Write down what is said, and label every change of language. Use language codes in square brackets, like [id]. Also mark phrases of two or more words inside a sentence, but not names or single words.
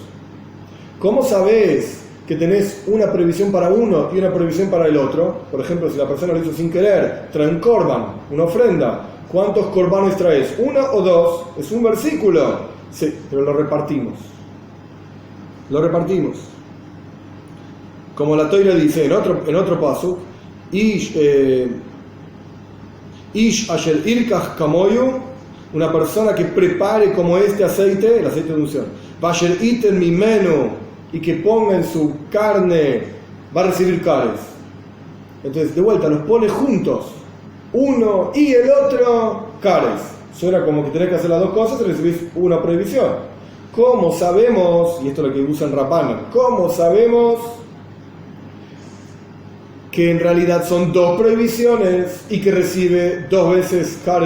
[es] ¿Cómo sabes que tenés una prohibición para uno y una prohibición para el otro? Por ejemplo, si la persona lo hizo sin querer, trae un korban, una ofrenda. ¿Cuántos korbanes traes? ¿Uno o dos? Es un versículo. Sí, pero lo repartimos. Como la Torá dice en otro paso, [he] איש אשר ירקח כמוהו, [es] una persona que prepare como este aceite, el aceite de unción, [he] ואשר יתן ממנו, [es] y que ponga en su carne, va a recibir cares. Entonces, de vuelta, los pone juntos, uno y el otro, cares. Suena como que tenés que hacer las dos cosas y recibís una prohibición. ¿Cómo sabemos, y esto es lo que usan Rabbanan, cómo sabemos que en realidad son dos prohibiciones y que recibe dos veces cares?